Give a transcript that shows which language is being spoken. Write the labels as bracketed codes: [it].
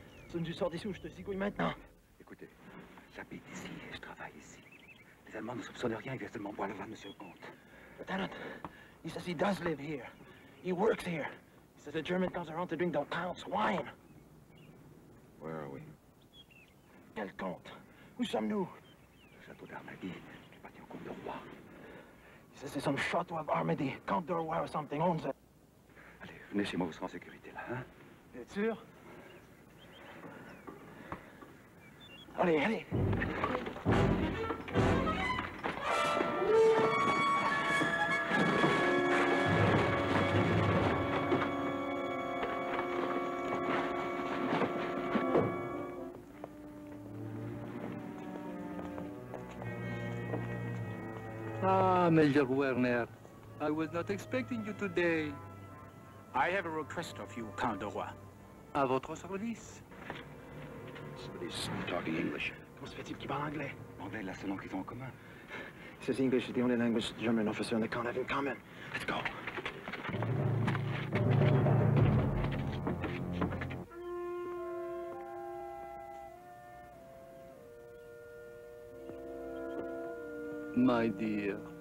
[fr] Sonne, tu sors d'ici ou je te zigouille maintenant. Écoutez, j'habite ici et je travaille ici. Les Allemands ne soupçonnent rien, ils viennent seulement boire le vin de Monsieur le Comte. [en] Lieutenant, he says he does live here. He works here. He says the German comes around to drink the Count's wine. Where are we? [fr] Quel Comte? Où sommes-nous? Le château d'Armady, qui appartient au Comte de Roy. [en] He says it's some château of Armady, Comte de Roy or something owns it. [fr] Allez, venez chez moi, vous serez en sécurité là, hein? T'es sûr? Allez, allez. [en] Major Werner. I was not expecting you today. I have a request of you, Count de Roy. [fr] À votre service. [en] Somebody's talking English. [fr] Comment se fait-il qu'il parle anglais? Anglais est la seule langue qu'ils ont en commun. [en] He says English is the only language the German officer and they can't have in common. Let's go. My dear.